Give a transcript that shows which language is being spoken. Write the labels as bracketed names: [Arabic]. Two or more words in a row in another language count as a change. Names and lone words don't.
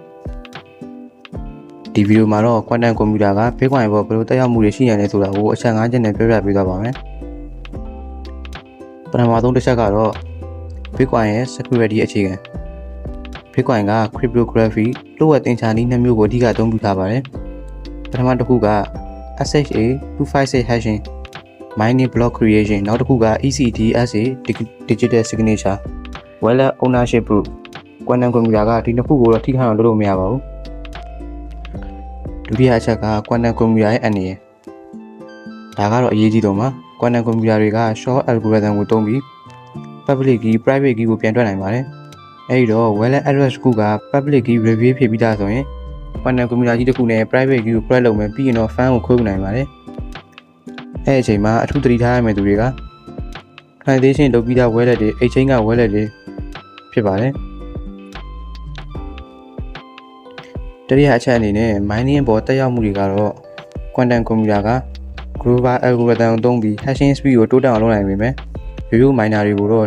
[Burmese] ဒီဗီဒီယိုမှာတော့ [English] quantum computer [Burmese] က Bitcoin ပေါ်ဘယ်လိုတက်ရောက်မှုတွေရှိနိုင်လဲဆိုတာကိုအချက် 5 ချက်နဲ့ပြောပြပေးသွားပါမယ်။ပထမဆုံးတစ်ချက်ကတော့ Bitcoin ရဲ့ security အခြေခံ Bitcoin က cryptography လို့ ဝက်သင်္ချာနည်း2မျိုးကိုအဓိကအသုံးပြုထားပါတယ်။ပထမတစ်ခုက [English] SHA-256 hashing mining block creation [Burmese] နောက်တစ်ခုက [English] ECDSA digital signature wallet ownership proof quantum computer [Burmese] ကဒီနှစ်ခုကိုတော့ထိခိုက်အောင်လုပ်လို့မရပါဘူး။ဒုတိယအချက်က [English] quantum computer [Burmese] ရဲ့အနေနဲ့ဒါ ကတော့အရေးကြီးဆုံးပါ [English] quantum computer [Burmese] တွေက [English] short algorithm [Burmese] ကိုသုံးပြီး [English] public key private key [Burmese] ကိုပြန်တွက်နိုင်ပါတယ်။အဲဒီတော့ [English] wallet address [Burmese] တစ်ခုက [English] public key reveal [Burmese] ဖြစ်ပြီးသားဆိုရင် [English] quantum computer [Burmese] ကြီးတစ်ခုနဲ့ [English] private key [Burmese] ကို crack လုပ်မယ်ပြီးရင်တော့ fan ကိုခိုးနိုင်ပါတယ်။အဲဒီအချိန်မှာအထူးသတိထားရမယ့်သူတွေက transaction လုပ်ပြီးသား wallet တွေ exchange က wallet တွေဖြစ်ပါတယ်။ တတိယအချက်အနေနဲ့ mining ပေါ်တက်ရောက်မှုတွေကတော့ [English] quantum computer [Burmese] က [English] global algorithm [Burmese] ကိုသုံးပြီး [English] hashing speed [Burmese] ကိုတိုးတက်အောင်လုပ်နိုင်ပေမဲ့ရိုးရိုး miner တွေကိုတော့